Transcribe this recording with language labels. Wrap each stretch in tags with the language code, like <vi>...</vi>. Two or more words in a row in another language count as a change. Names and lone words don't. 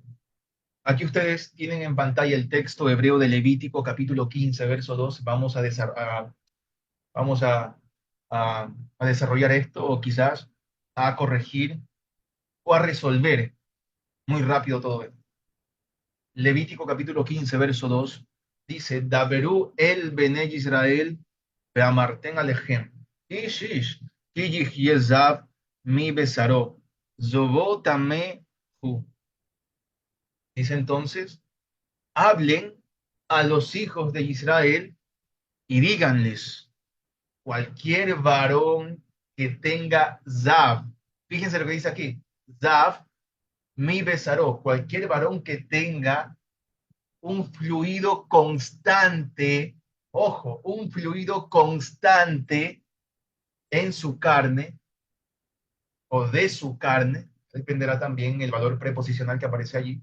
<es>Aquí ustedes tienen en pantalla el texto hebreo de Levítico capítulo 15, verso 2. Vamos a desarrollar esto o quizás a corregir o a resolver muy rápido todo esto. Levítico capítulo 15, verso 2 dice,</es> <he>דברו אל בני ישראל ואמרתם אליהם. איש איש כי יזוב מבשרו זובו טמא הוא.</he> <es>Dice entonces, hablen a los hijos de Israel y díganles, cualquier varón que tenga Zav, fíjense lo que dice aquí,</es> <he>זב מבשרו,</he> <es>cualquier varón que tenga un fluido constante, ojo, un fluido constante en su carne o de su carne, dependerá también el valor preposicional que aparece allí.</es>